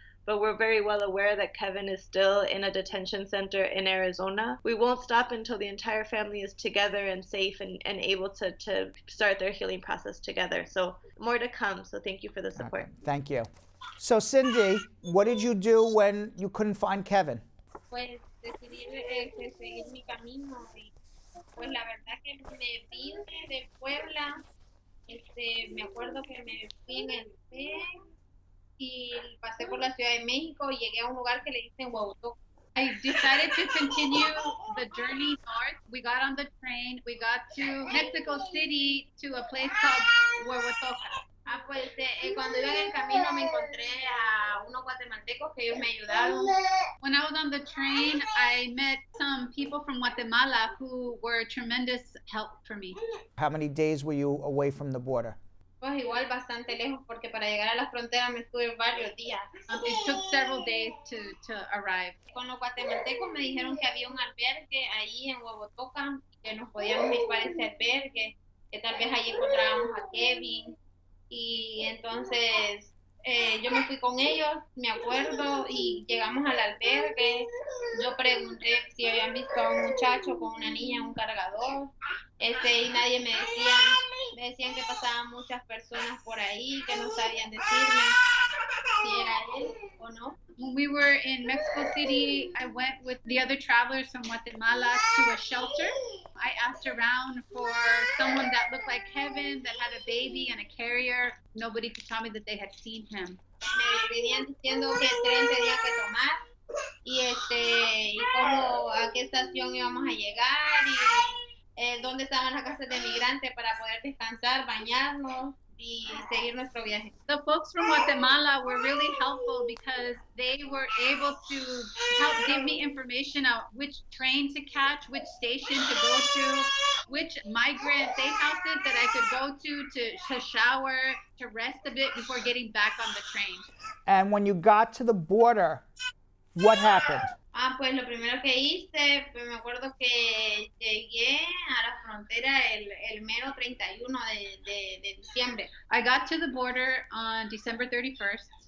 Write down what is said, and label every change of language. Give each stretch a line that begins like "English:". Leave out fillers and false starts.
English: But we're very well aware that Kevin is still in a detention center in Arizona. We won't stop until the entire family is together and safe and able to start their healing process together. So more to come, so thank you for the support. Okay. Thank you. So Sindy, what did you do when you couldn't find Kevin?
Spanish: Pues decidí seguir mi camino y pues la verdad que me vine de Puebla, me acuerdo que me fui en el tren y pasé por la Ciudad de México y llegué a un lugar que le dicen Huehuetoca.
English: I decided to continue the journey north. We got on the train, we got to Mexico City to a place called Huehuetoca.
Spanish: Pues cuando iba en el camino me encontré a unos guatemaltecos que ellos me ayudaron.
English: When I was on the train, I met some people from Guatemala who were tremendous help for me. How many days were you away from the border?
Spanish: Pues igual bastante lejos, porque para llegar a la frontera me estuve varios días.
English: It took several days to arrive.
Spanish: Con los guatemaltecos me dijeron que había un albergue ahí en Huehuetoca, que nos podíamos ir para ese albergue, que tal vez allí encontrábamos a Kevin. Y entonces yo me fui con ellos, me acuerdo, y llegamos al albergue. Yo pregunté si habían visto a un muchacho con una niña en un cargador, y nadie me decían que pasaban muchas personas por ahí que no sabían decirme si era él o no.
English: When we were in Mexico City, I went with the other travelers from Guatemala to a shelter. I asked around for someone that looked like Kevin, that had a baby and a carrier. Nobody could tell me that they had seen him.
Spanish: Me venían diciendo que el tren tenía que tomar y cómo, a qué estación íbamos a llegar y dónde estaban las casas de migrantes para poder descansar, bañarnos y seguir nuestro viaje.
English: The folks from Guatemala were really helpful because they were able to help give me information on which train to catch, which station to go to, which migrant safe houses that I could go to shower, to rest a bit before getting back on the train. And when you got to the border, what happened?
Spanish: Pues lo primero que hice, pues me acuerdo que llegué a la frontera el mero 31 de diciembre.
English: I got to the border on December 31st.